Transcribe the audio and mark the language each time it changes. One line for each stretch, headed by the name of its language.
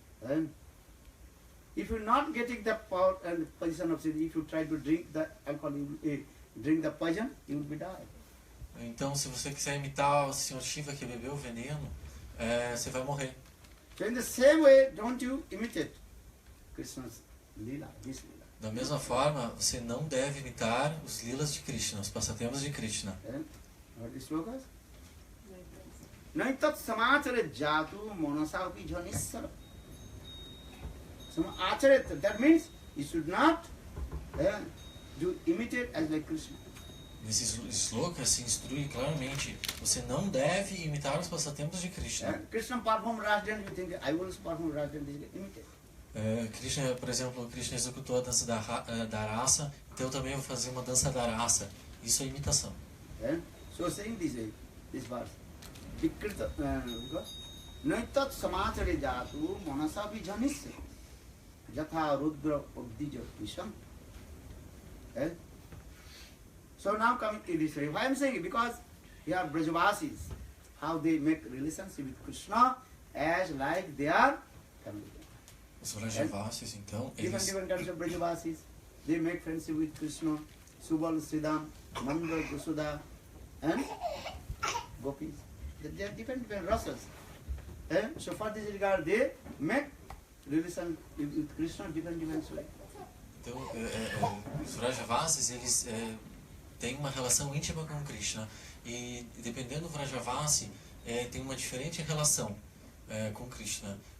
English: And if you're not getting the power and position of Shivji, if you try to drink the alcohol, drink the poison, you will be die.
Portuguese: Então, se você quiser imitar o Sr. Shiva que bebeu o veneno, você vai morrer.
English: So in the same way, don't you imitate Krishna's lila, this lila.
Portuguese: Da mesma forma, você não deve imitar os lilas de Krishna, os passatempos de Krishna.
English: What is slokas?
Sanskrit: Naitat samachare jatu monasapi jhanissara.
English: Samachare, that means you should not do imitate as like Krishna.
Portuguese: Nesse sloka se instrui claramente, você não deve imitar os passatempos de Krishna.
English: Krishna perform Rasa dance, you think I will perform Rasa dance, imitate.
Portuguese: Krishna, por exemplo, Krishna executou a dança da raça, então eu também vou fazer uma dança da raça. Isso é imitação.
English: So saying this verse,
Sanskrit: Vikrita, Naitat samachare jatu manasapi jhanisse yatha rudra abdija visham.
English: So now coming to this way, why I am saying it? Because here Brajavasis, how they make relationship with Krishna as like they are family.
Portuguese: Os Vrajavasis, então,
English: Different kinds of Brajavasis, they make friendship with Krishna, Subal, Sridham, Nanda, Yashoda, and Gopis. They are different rasas. So for this regard, they make relation with Krishna different ways.
Portuguese: Então, os Vrajavasis, eles têm uma relação íntima com Krishna. E dependendo do Vrajavasi, tem uma diferente relação com Krishna.